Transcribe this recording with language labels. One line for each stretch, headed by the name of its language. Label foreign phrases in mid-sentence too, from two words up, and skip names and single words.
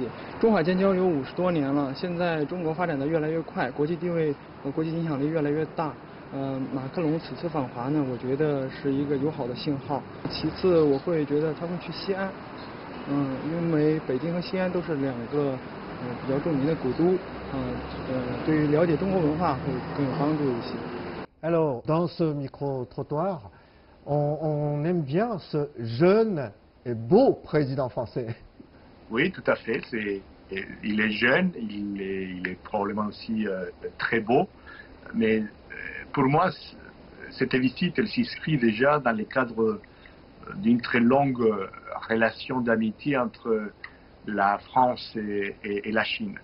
Chinese: 中法间交流50多年了，现在中国发展的越来越快，国际地位和国际影响力越来越大。马克龙此次访华呢，我觉得是一个友好的信号。其次，我会觉得他会去西安，因为北京和西安都是两个比较著名的古都，对于了解中国文化会更有帮助一些。
French: Alors, dans ce micro-trottoir, on aime bien ce jeune et beau président français. Oui, tout à fait. Il est jeune, il est probablement aussi très beau, mais pour moi, cette visite, elle s'inscrit déjà dans le cadre d'une très longue relation d'amitié entre la France et la Chine.